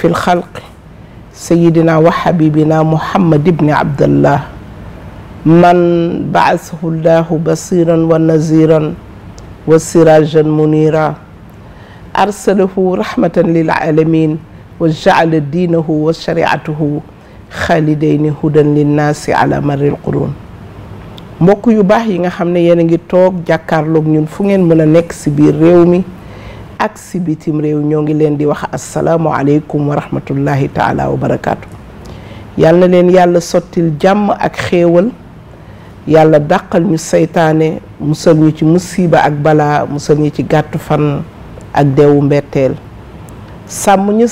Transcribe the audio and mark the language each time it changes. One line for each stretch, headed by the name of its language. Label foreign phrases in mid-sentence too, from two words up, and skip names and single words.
Arabic: الخلق سيدنا وحبيبنا محمد بن عبد الله من بعثه الله بصيرا ونذيرا وسراجا منيرا أرسله رحمة للعالمين وجعل دينه وشريعته خالدين هدى للناس على مر القرون
Wolof: mbokk yu baax yi nga xam ne yéen a ngi toog jàkkaarloog ñun fu ngeen mën a nekk si biir réew mi ak si bitim réew ñoo ngi leen di wax
Arabic: السلام عليكم ورحمة الله تعالى وبركاته.
Wolof: yàlla na leen yàlla sottil jàmm ak xéewal yàlla dàqal ñu seytaane musal ñu ci musiba ak balaa musal ñu ci gàttu fan ak deewu mbetteel sàmm ñu